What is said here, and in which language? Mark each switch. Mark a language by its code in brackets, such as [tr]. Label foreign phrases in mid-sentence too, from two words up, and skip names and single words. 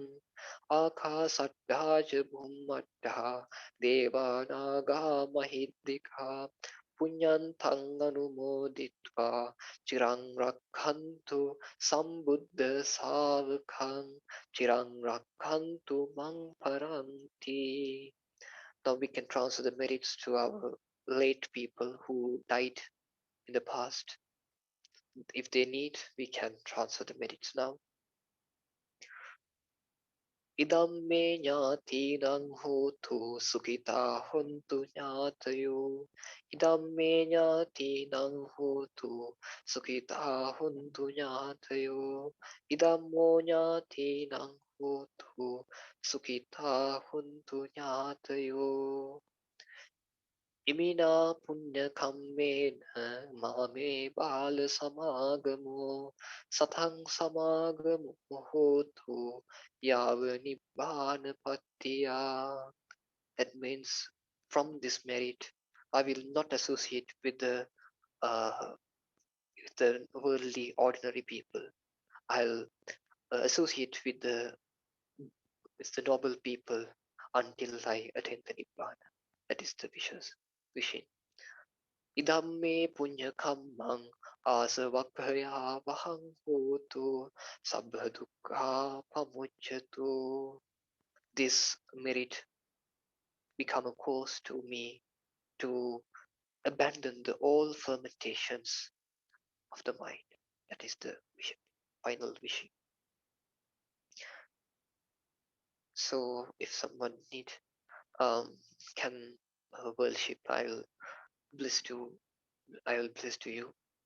[pi] Akasattha ca bhummattha devanaga mahiddhika punyantang anumoditva chirang rakhantu sambuddha savakang chirang rakhantu mang paranti. [en] Now we can transfer the merits to our late people who died in the past. If they need, we can transfer the merits now. [pi] Idam me jnatinang hotu sukita hontu jnatayo. Idam me jnatinang hotu sukita hontu jnatayo. Idam mo jnatinang hotu sukita hontu jnatayo. Imina punya kammena mame bala samagamo satang samagamo hotu yava nibbana patiya. [en] That means from this merit I will not associate uh, with the worldly ordinary people. I'll associate with the noble people until I attain the nibbana. That is the wishing. [pi] Idamme punya kammang asavakkaya vahang hotu sabbha dukkha pamucchatu. [en] This merit become a course to me to abandon the all fermentations of the mind. That is the final wishing. So if someone need can worship, bless to I will bless to you.